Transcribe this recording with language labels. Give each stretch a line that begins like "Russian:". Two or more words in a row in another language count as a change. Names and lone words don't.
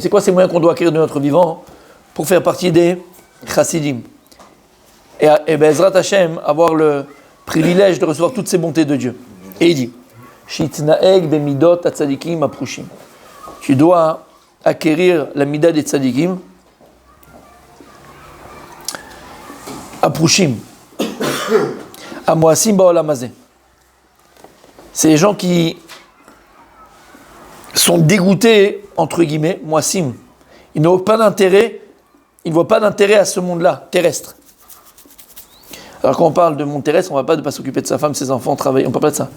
French: C'est quoi ces moyens qu'on doit acquérir de notre vivant pour faire partie des chassidim? Et
Hebrew: בעזרת השם,
French: avoir le privilège de recevoir toutes ces bontés de Dieu. Et il dit tu dois acquérir la mida des tzadikim
Hebrew: הפרושים המואסים בעולם הזה.
French: C'est les gens qui sont dégoûtés entre guillemets, moasim. Ils n'ont pas d'intérêt, ils ne voient pas d'intérêt à ce monde-là terrestre. Alors quand on parle de monde terrestre, on ne va pas de pas s'occuper de sa femme, ses enfants, travailler, on ne parle pas de ça.